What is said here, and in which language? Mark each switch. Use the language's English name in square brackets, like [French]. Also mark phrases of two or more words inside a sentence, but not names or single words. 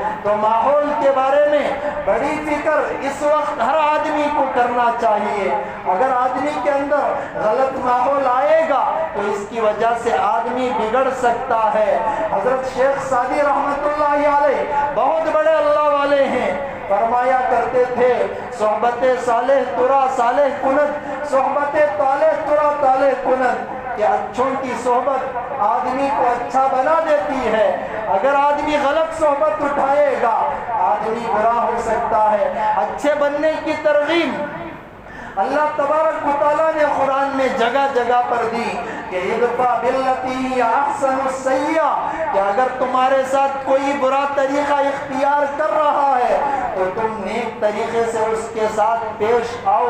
[Urdu] تو ماحول کے بارے میں بڑی فکر اس وقت ہر آدمی کو کرنا چاہیے۔ اگر آدمی کے اندر غلط ماحول آئے گا تو اس کی وجہ سے آدمی بگڑ سکتا ہے۔ حضرت شیخ سعدی [Arabic] رحمت اللہ علیہ [Urdu] بہت بڑے اللہ والے ہیں، فرمایا کرتے تھے [Persian] صحبت صالح ترا صالح کند، صحبت طالح ترا طالح کند، [Urdu] کہ اچھوں کی صحبت آدمی کو اچھا بنا دیتی ہے، اگر آدمی غلط صحبت اٹھائے گا آدمی برا ہو سکتا ہے۔ اچھے بننے کی ترغیب [Arabic] اللہ تبارک و تعالیٰ [Urdu] نے قرآن میں جگہ جگہ پر دی کہ [Arabic] ادفع باللتی ہی احسن السیئہ، [Urdu] کہ اگر تمہارے ساتھ کوئی برا طریقہ اختیار کر رہا ہے تو تم نیک طریقے سے اس کے ساتھ پیش آؤ۔